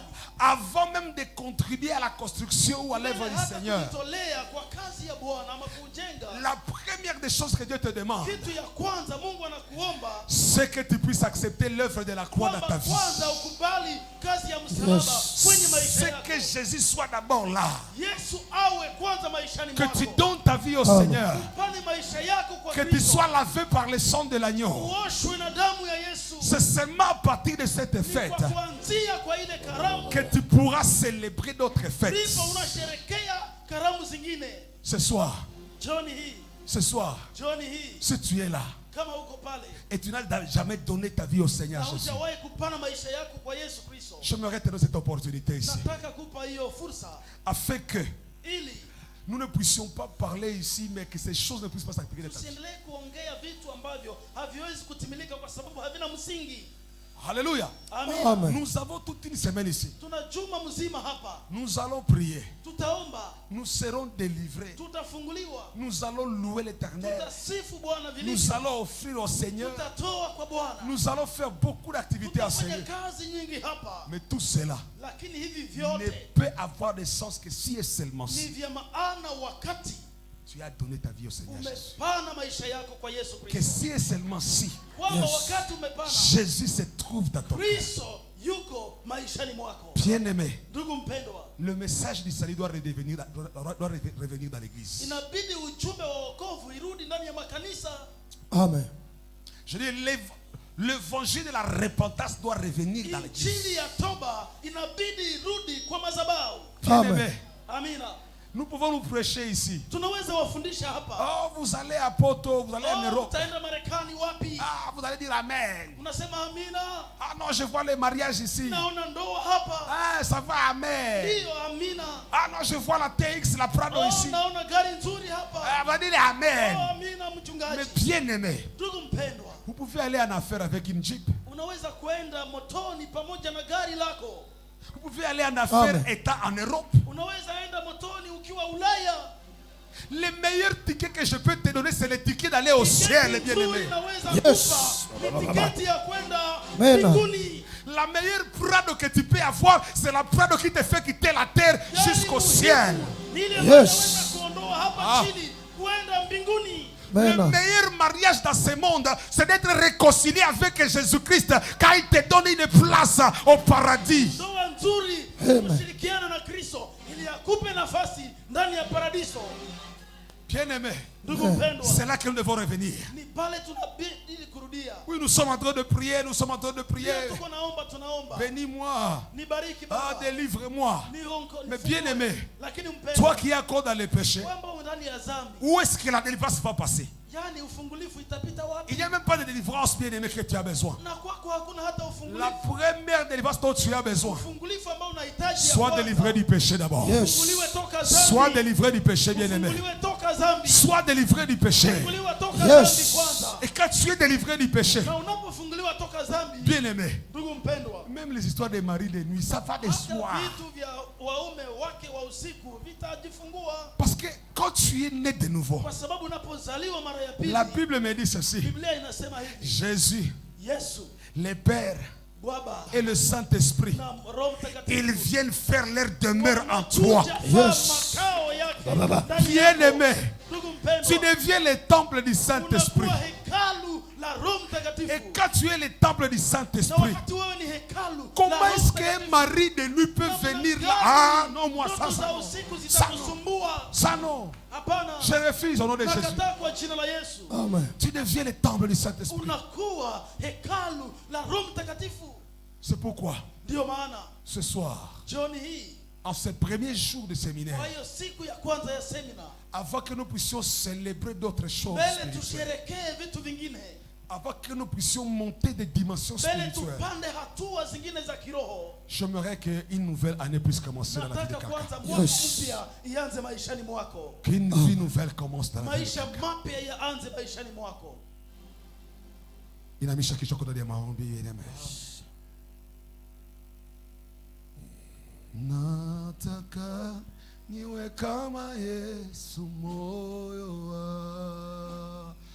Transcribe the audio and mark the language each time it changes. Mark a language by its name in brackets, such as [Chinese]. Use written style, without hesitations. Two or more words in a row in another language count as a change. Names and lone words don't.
[French] Avant même de contribuer à la construction ou à l'œuvre [Swahili] Mbele [French] du [Swahili] hata [French] Seigneur, [Swahili] kujitolea kwa kazi ya Bwana ama kujenga, [French] la première des choses que Dieu te demande, [Swahili] kitu ya kwanza Mungu anakuomba [French] c'est que tu puisses accepter l'œuvre de la croix dans ta [Swahili] kwamba [French] vie. [Swahili] kwanza ukubali kazi ya msalaba Yes. kwenye maisha [French] C'est [Swahili] yako. [French] que Jésus soit d'abord là, [Swahili] Yesu awe kwanza maishani [French] que tu [Swahili] mwako. [French] donnes ta vie au Amen. Seigneur, [Swahili] Pani maisha yako kwa [French] que tu [Swahili] Kristo. [French] sois lavé par le sang de l'agneau. [Swahili] Uoshwe na damu ya Yesu. [French] C'est seulement à partir de cette [Swahili] Ni [French] fête [Swahili] kwa kuanzia kwa ile karamu [French] que tu pourras célébrer d'autres fêtes. [Swahili] ndipo unasherekea karamu zingine. [French] Ce soir, [Swahili] Jioni hii, [French] ce soir, [Swahili] jioni hii, [French] si tu es là [Swahili] kama uko pale [French] et tu n'as jamais donné ta vie au Seigneur [Swahili] na [French] Jésus, [Swahili] hujawahi kupana maisha yako kwa Yesu Kristo, [French] j'aimerais te donner cette opportunité ici, [Swahili] nataka kupa hiyo fursa [French] afin que [Swahili] ili [French] nous ne puissions pas parler ici, mais que ces choses ne puissent pas s'appliquer dans ta vie. [Swahili] tusiendelee kuongea vitu ambavyo haviwezi kutimilika kwa sababu havina msingi. Alléluia. Amen. Amen. [French] Nous avons toute une semaine ici. [Swahili] Tuna juma mzima hapa, [French] Nous allons prier. [Swahili] tutaomba, [French] Nous serons délivrés. [Swahili] tutafunguliwa, [French] Nous allons louer l'Éternel. [Swahili] tutasifu Bwana [French] Nous [Swahili] vilivyo, [French] allons offrir au Seigneur. [Swahili] tutatoa kwa Bwana, [French] Nous allons faire beaucoup d'activités à [Swahili] tutafanya [French] Seigneur. [Swahili] kazi nyingi hapa, [French] Mais tout cela [Swahili] lakini hivi [French] ne [Swahili] vyote [French] peut avoir de sens que si et seulement [Swahili] ni [French] si [Swahili] vya maana wakati [French] tu as donné ta vie au Seigneur Jésus. [Swahili] umepana maisha yako kwa Yesu [French] Que [Swahili] Kristo, [French] si et seulement si [Swahili] kwamba wakati umepana [French] Jésus se trouve dans ton cœur. [Swahili] Kristo yuko maishani mwako. [French] Bien-aimé, [Swahili] Ndugu mpendwa, [French] le message du salut doit revenir dans l'église. [Swahili] inabidi ujumbe wa wokovu irudi ndani ya makanisa. Amen. [French] Je dis, l'évangile de la repentance doit revenir dans l'église. [Swahili] Injili ya toba inabidi irudi kwa madhabahu. [French] Bien-aimé, [Swahili] Amina. [French] nous pouvons nous prêcher ici. [Swahili] Tunaweza wafundisha hapa. [French] Oh, vous allez à Poto, vous allez en Europe. [Swahili] Utaenda Marekani wapi? [French] Ah, vous allez dire Amen. [Swahili] Unasema amina. [French] Ah non, je vois les mariages ici. [Swahili] Naona ndoa hapa. [French] Ah, ça va, [Swahili] Amen. Ndio amina. [French] Ah non, je vois la TX, la Prado ici. [Swahili] Naona gari nzuri hapa. [French] Ah, vous allez dire Amen. [Swahili] Amina mchungaji. [French] Mais bien aimé, [Swahili] Ndugu mpendwa, [French] vous pouvez aller en affaire avec une Jeep. [Swahili] unaweza kwenda motoni pamoja na gari lako. [French] Vous pouvez aller en affaire Amen. étant en Europe. [Swahili] Unaweza enda motoni ukiwa Ulaya. [French] Le meilleur ticket que je peux te donner, c'est le ticket d'aller au ciel, bien aimé. [Swahili] Yes. Tiketi ya kwenda Amen. mbinguni. [French] La meilleure Prado que tu peux avoir, c'est la Prado qui te fait quitter la terre jusqu'au ciel. [Swahili] Ni ile Yes. unaweza kuondoa hapa Ah. chini kwenda mbinguni. [French] Le Amen. meilleur mariage dans ce monde, c'est d'être réconcilié avec Jésus-Christ, car il te donne une place au paradis. [Swahili] Ndoa nzuri Amen. kushirikiana na Kristo ili akupe nafasi ndani ya paradiso. [French] Bien-aimé, [Swahili] Ndugu mpendwa, [French] c'est là que nous devons revenir. [Swahili] ni pale tunabidi kurudia. [French] Oui, nous sommes en train de prier, nous sommes en train de prier. [Swahili] Pia tuko naomba, tunaomba. [French] Bénis-moi. [Swahili] Nibariki Ah, Baba. [French] délivre-moi. [Swahili] Niongo- [French] Mais [Swahili] nifungue. [French] bien aimé, [Swahili] Lakini mpendwa, [French] toi qui es encore dans les péchés, [Swahili] kwamba ndani ya dhambi, [French] où est-ce que la délivrance va passer? [Swahili] yani ufungulifu itapita wapi? [French] Il n'y a même pas de délivrance, bien aimé, que tu as besoin. [Swahili] Na kwako hakuna hata [French] La [Swahili] ufungulifu. [French] première délivrance dont tu as besoin, [Swahili] Ufungulifu ambao unahitaji ya [French] sois [Swahili] kwanza. [French] délivré du péché d'abord. [Swahili] Yes. Ufunguliwe toka dhambi. [French] Sois délivré du péché, bien aimé. [Swahili] Ufunguliwe toka dhambi. [French] Sois délivré du péché. [Swahili] Ufunguliwe toka Yes. dhambi kwanza. [French] Et quand tu es délivré du péché, [Swahili] Na unapofunguliwa toka dhambi, [French] bien aimé, [Swahili] ndugu mpendwa, [French] même les histoires des maris de nuit, ça va de [Swahili] hata [French] soi. [Swahili] vitu vya waume wake wa usiku vitajifungua, [French] Parce que quand tu es né de nouveau, [Swahili] kwa sababu unapozaliwa mara ya pili, [French] la Bible me dit ceci. [Swahili] Biblia inasema hivi: [French] Jésus, [Swahili] Yesu, [French] le Père [Swahili] Baba [French] et le Saint-Esprit, [Swahili] na Roho Mtakatifu [French] ils viennent faire leur demeure en toi. [Swahili] wanakuja Yes. kwa makao yake Baba. ndani [French] Bien [Swahili] yako. [French] aimé, [Swahili] Ndugu [French] tu [Swahili] mpendwa, [French] deviens le temple du Saint-Esprit. [Swahili] unakuwa hekalu la Roho Mtakatifu. [French] Et quand tu es le temple du [Swahili] Na [French] Saint-Esprit, [Swahili] wakati wewe ni hekalu la [French] comment [Swahili] Roho [French] est-ce qu'un [Swahili] Mtakatifu, [French] mari de nuit peut [Swahili] namna [French] venir là? [Swahili] gani [French] Ah non, moi [Swahili] ndoto [French] ça, [Swahili] za [French] ça non. [Swahili] usiku [French] Ça non. [Swahili] zitakusumbua? [French] Ça non. [Swahili] Hapana, [French] Je refuse au nom de Jésus. [Swahili] nakataa kwa jina la Yesu. Amen. [French] Tu deviens le temple du Saint-Esprit. [Swahili] Unakuwa hekalu la Roho Mtakatifu. [French] C'est pourquoi [Swahili] Ndio maana [French] ce soir, [Swahili] jioni hii, [French] en ce premier jour de séminaire, [Swahili] kwa hiyo siku ya kwanza ya semina, [French] avant que nous puissions célébrer d'autres choses [Swahili] mbele [French] spirituelles, [Swahili] tusherekee vitu vingine, [French] avant que nous puissions monter des dimensions [Swahili] mbele [French] spirituelles, [Swahili] tupande hatua zingine za kiroho, [French] j'aimerais qu'une nouvelle année puisse commencer dans la vie de [Swahili] nataka [French] quelqu'un. [Swahili] kwanza mwaka Yes. mpya ianze maishani mwako, [French] Qu'une vie nouvelle commence dans la vie de [Swahili] maisha [French] quelqu'un. [Swahili] mapya yaanze maishani mwako. Inamisha kichwa kwa ndani ya maombi. Amen. Nataka niwe kama Yesu moyo wangu.